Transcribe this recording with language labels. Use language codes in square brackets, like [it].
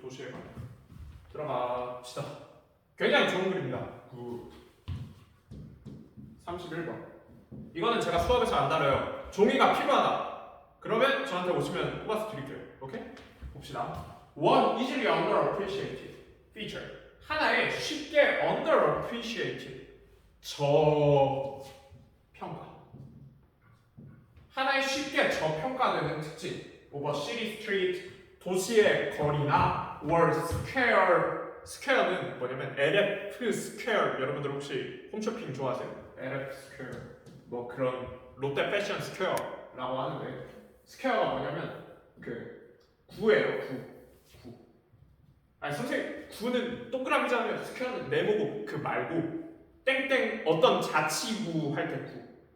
[ko] 도시에 관한 들어갑시다. 굉장히 좋은 그림이다. 31번. 이거는 제가 수업에서 안 다뤄요. 종이가 필요하다. 그러면 저한테 오시면 뽑아서 드릴게요. 오케이? 봅시다. [en] One easily underappreciated feature. [ko] 하나의 쉽게 underappreciated 저평가. 하나의 쉽게 저평가되는 특징. [en] over city street, [ko] 도시의 거리나 [en] or square는 뭐냐면 LF square. [ko] 여러분들 혹시 홈쇼핑 좋아하세요? [en] LF square. [ko] 뭐 그런 롯데 패션 스퀘어라고 하는데 스퀘어가 뭐냐면 그 구예요. 구. 아니 선생님 구는 동그라미잖아요. 스퀘어는 네모고 그 말고 땡땡 어떤 자치구 할 때 구.